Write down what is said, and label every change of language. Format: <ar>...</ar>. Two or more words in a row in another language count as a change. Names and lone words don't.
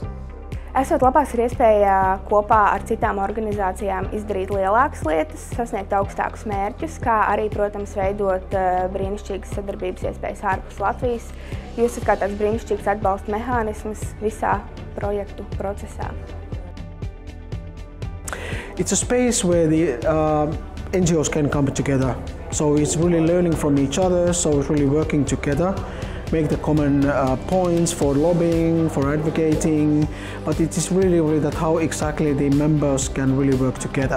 <lv>Esot lapās ir iespēja kopā ar citām organizācijām izdarīt lielākas lietas, sasniegt augstākus mērķus, kā arī, protams, veidot brīnišķīgas sadarbības iespējas ārpus Latvijas. Jūs esat kā tāds brīnišķīgs atbalsta mehānisms visā projektu procesā.</lv> <en>It's a space where the NGOs can come together. So it's really learning from each other, so it's really working together, make the common points for lobbying, for advocating, but it is really that how exactly the members can really work together.</en>